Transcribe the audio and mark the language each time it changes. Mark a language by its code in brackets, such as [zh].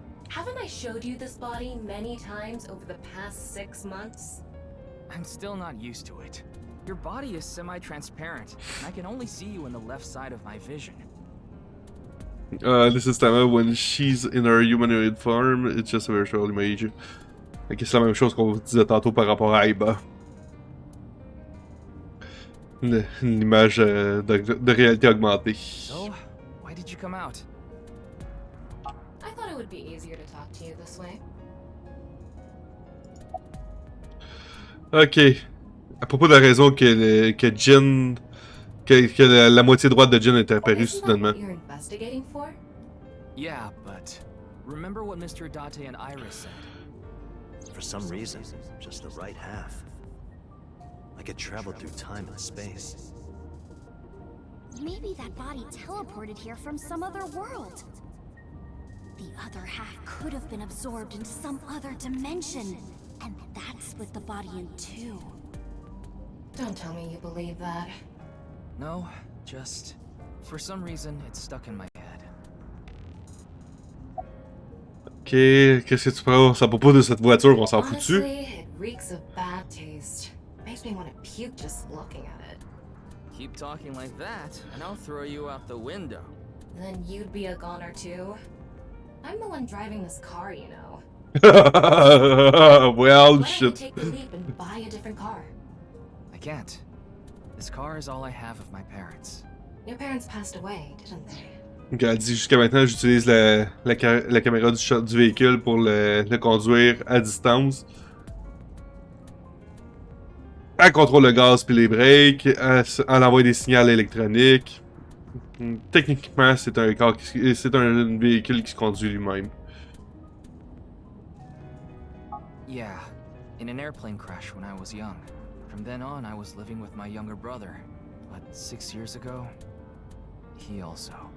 [en] Haven't I showed you this body many times over the past 6 months? I'm still not used to it. Your body is semi-transparent, and I can only see you in the left side of my vision. This is Tama, when she's in her humanoid form, it's just a virtual image. [fr] Ok, c'est la même chose qu'on disait tantôt par rapport à Aiba. Une image de réalité augmentée. [en] So, why did you come out? I thought it would be easier to talk to you this way. [fr] Ok. À propos de la raison que Jin... que la moitié droite de Jin est apparue soudainement. [en] You're investigating for? Yeah, but remember what Mr. Date and Iris said? For some reason, just the right half. I could travel through time and space. Maybe that body teleported here from some other world. The other half could have been absorbed into some other dimension. And that split the body in two. Don't tell me you believe that. No, just... for some reason, it's stuck in my head. [fr] Ok, qu'est-ce que tu penses à propos de cette voiture? On s'en fout-tu? [en] Honestly, it reeks of bad taste. Makes me want to puke just looking at it. Keep talking like that, and I'll throw you out the window. Then you'd be a goner too. I'm the one driving this car, you know. Well, Why don't you shit. take the leap and buy a different car? I can't. This car is all I have of my parents. Your parents passed away, didn't they? [fr] Ok, elle dit jusqu'à maintenant, j'utilise la caméra du véhicule pour le conduire à distance. Elle contrôle le gaz puis les breaks, elle envoie des signaux électroniques. Techniquement, c'est un véhicule qui se conduit lui-même. [en] Yeah, in an airplane crash when I was young. From then on, I was living with my younger brother. But 6 years ago, he also.